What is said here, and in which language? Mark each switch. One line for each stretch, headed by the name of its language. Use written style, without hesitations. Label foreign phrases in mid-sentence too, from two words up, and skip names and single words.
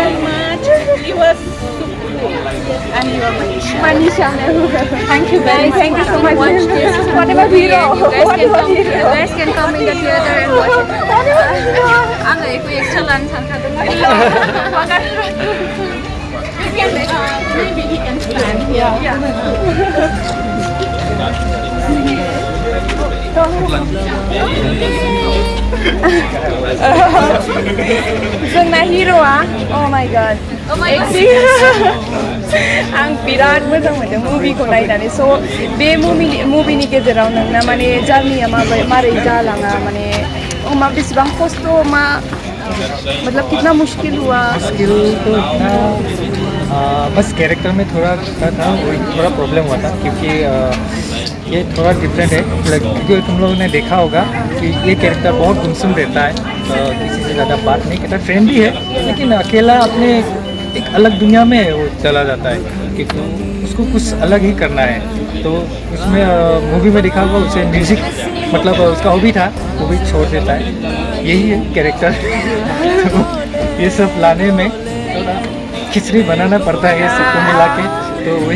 English: You were super cool. And you are Manisha. Manisha Thank you very much. Thank you so much. Watch this. What about Hero? You guys can come in the theater and watch it. I'm like, we extra lunch. Maybe he can plan.
Bodo: जोंना हिर'आ
English: oh my god
Bodo: आं बिराद मोजां मोनदों मुभिखौ नायनानै स' बे मुभिनि गेजेराव नोंना माने जार्निया मारै जालाङा माने मा बेसेबां खस्थ' मा मतलब
Hindi: कितना मुश्किल हुआ मुश्किल तो इतना बस कैरेक्टर में थोड़ा प्रॉब्लम हुआ था क्योंकि ये थोड़ा डिफरेंट है क्योंकि तुम लोगों ने देखा होगा कि ये कैरेक्टर बहुत गुमसुम रहता है किसी से ज़्यादा बात नहीं करता फ्रेंडली है लेकिन अकेला अपने एक अलग दुनिया में वो चला जाता है क्योंकि उसको कुछ अलग ही करना है तो उसमें मूवी में दिखा होगा उसे म्यूज़िक मतलब उसका हॉबी था वो भी छोड़ देता है यही है कैरेक्टर तो ये सब लाने में थोड़ा खिचड़ी बनाना पड़ता है ये सबको मिला के तो वही